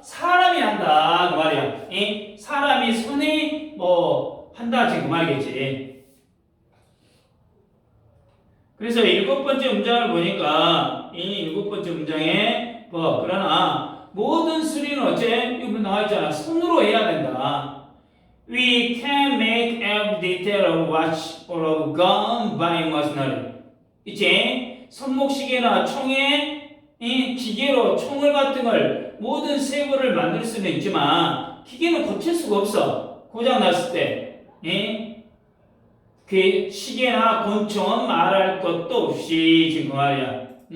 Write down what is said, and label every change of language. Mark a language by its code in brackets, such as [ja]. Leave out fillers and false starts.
[ko] 사람이 한다 그 말이야. 사람이 손이 뭐 한다 지금 그 말이겠지. 그래서 7번째 문장을 보니까 이 7번째 문장에 그러나 모든 수리는 어째? 이거 나와 있잖아. 손으로 해야 된다. [en] We can make every detail of watch or of gun by machinery. [ko] 이제 손목시계나 총에 기계로 총을 같은 걸 모든 세부를 만들 수는 있지만 기계는 고칠 수가 없어. 고장 났을 때. 그 시계나 권총은 말할 것도 없이 지금 그 말이야.